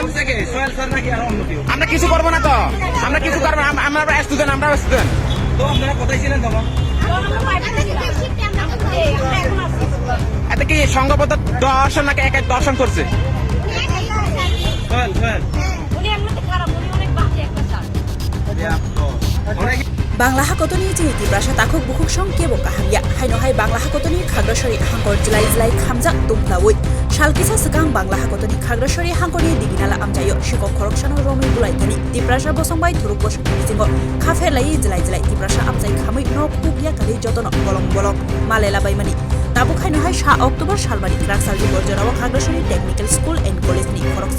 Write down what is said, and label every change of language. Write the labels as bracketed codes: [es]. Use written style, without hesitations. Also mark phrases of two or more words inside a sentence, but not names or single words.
[bn] সোহেল স্যার নাকি আর অন্য কেউ? আমরা কিছু করবো না তো আমরা কিছু করবো না আমরা স্টুডেন্ট আমরা স্টুডেন্ট তো আপনারা কোথায় ছিলেন তখন? এত কি সংঘবদ্ধ দর্শন নাকি একা দর্শন করছে সোহেল সোহেল [trp] Bangla hakotoni jiniti brasha takuk bukuk song kebo kahamya haino hai Bangla hakotoni khagrashori hangkor jilai khamja tumplawi shalkisa sekang Bangla hakotoni khagrashori hangkori diginala amjayo shikok khorokshano romi bulai tani tibrasha bosongbai thuruk bosong jingo khafe lai jilai tibrasha amjai khamui nok kubya kali jotono bolong malela baimani Tabu khaino hai 7 Oktober salbari kraksal borjorawa khagrashori [en] technical school and college [trp] ni khoroksa